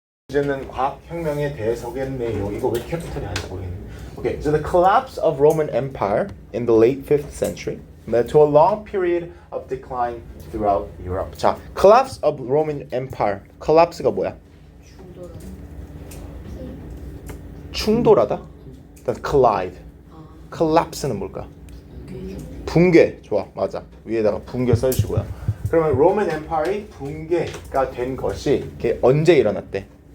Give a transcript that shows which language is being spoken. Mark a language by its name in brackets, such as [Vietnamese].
[Korean] 이제는 과학혁명에 대해서겠네요. 이거 왜 캐피털이 하는지 모르겠네. [English] Okay, so the collapse of Roman Empire in the late 5th century led to a long period of decline throughout Europe. 자, collapse of Roman Empire. [Korean] collapse가 뭐야? 충돌하다? [English] That's collide. [Korean] collapse는 뭘까? 붕괴. 좋아, 맞아. 위에다가 붕괴 써주시고요. 그러면 Roman Empire이 붕괴가 된 것이 언제 일어났대?